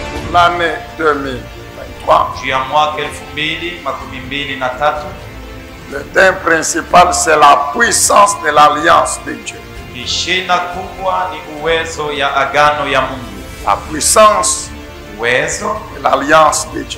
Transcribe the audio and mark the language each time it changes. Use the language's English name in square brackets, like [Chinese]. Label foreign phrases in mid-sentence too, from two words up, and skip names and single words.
[French] l'année 2023. [Swahili] juu ya mwaka 2023. [French] Le thème principal, c'est la puissance de l'alliance de Dieu. [Swahili] Shina kubwa ni uwezo ya agano ya Mungu. [French] La puissance [Swahili] Uwezo [French] de l'alliance de Dieu.